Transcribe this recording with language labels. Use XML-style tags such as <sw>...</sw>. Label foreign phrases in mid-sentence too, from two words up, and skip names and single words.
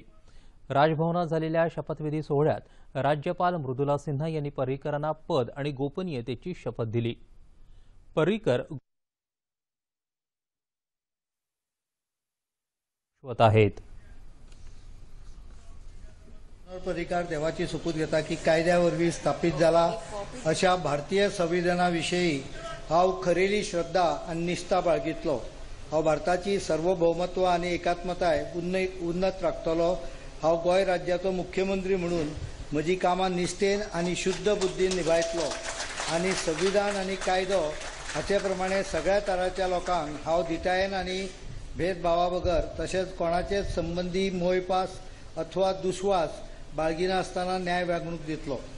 <mr>राजभवनात झालेल्या शपथविधी सोहळ्यात राज्यपाल मृदुला सिन्हा यांनी पर्रीकरांना पद आणि गोपनीयतेची शपथ दिली. पर्रीकर आहेत.</mr> <kok>पर्रीकर देवाची सुपूत घेता की कायद्यावरवी स्थापित झाला अशा भारतीय संविधानाविषयी हांव खरेली श्रद्धा आनी निष्ठा बाळगितलो. हांव भारताची सार्वभौमत्व आनी एकात्मताय उन्नत राखतलो. हांव गोंय राज्याचो मुख्यमंत्री म्हणून म्हजी कामां निश्ठेन आनी शुद्ध बुद्दीन निभायतलो आनी संविधान आनी कायदो हाचे प्रमाणे सगळ्या तराच्या लोकांक हांव दिटायेन आनी भेदभावा बगर तशेंच कोणाचेच संबंधी मोयपास अथवा दुस्वास बाळगिनासतना न्याय वागणूक दितलो.</kok>